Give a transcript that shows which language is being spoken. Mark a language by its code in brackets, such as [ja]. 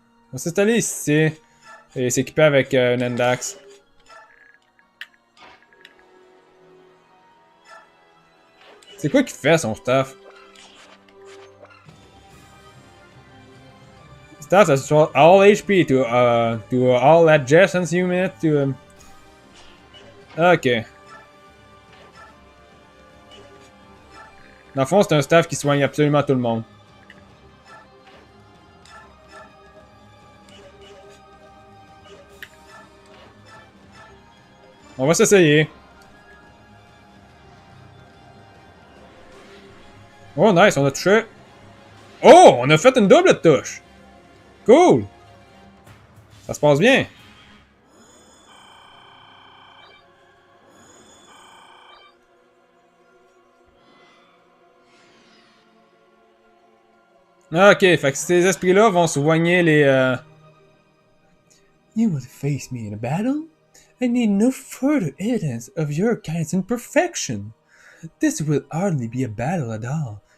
[fr] On va s'installer ici. Et s'équiper avec un Endax. C'est quoi qu'il fait, son staff? [en] Staff has all HP to all adjacent units to... [fr] Ok. Dans le fond, c'est un staff qui soigne absolument tout le monde. On va s'essayer. Oh, nice, on a touché. Oh, on a fait une double touche. Cool. Ça se passe bien. Ok, fait que ces esprits-là vont soigner les... [en] You will face me in a battle? I need no further evidence of your kind's imperfection. This will hardly be a battle at all.